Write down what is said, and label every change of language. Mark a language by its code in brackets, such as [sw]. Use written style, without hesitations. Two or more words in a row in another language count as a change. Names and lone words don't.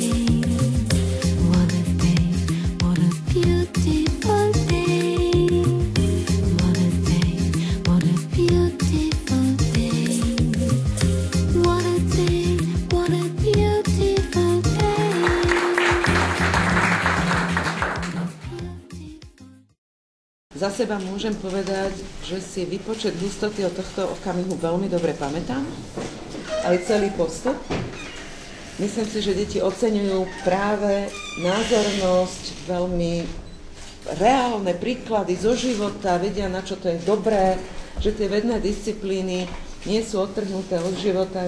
[en] What a day, what a beautiful day. What a day, what a beautiful day. What a day, what a beautiful day. [sk] Za seba môžem povedať, že si výpočet hustoty od tohto okamihu veľmi dobre pamätám, aj celý postup. Myslím si, že deti oceňujú práve názornosť, veľmi reálne príklady zo života, vedia, na čo to je dobré, že tie vedné disciplíny nie sú odtrhnuté od života.